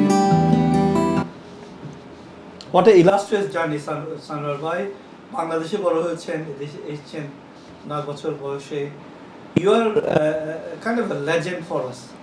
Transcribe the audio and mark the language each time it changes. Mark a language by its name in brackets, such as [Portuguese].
[English] What an illustrious journey, Sanwar bhai. [Bangla] বাংলাদেশে বড় হয়েছেন, এদেশে এসেছেন 9 বছর বয়সে। [English] You are kind of a legend for us.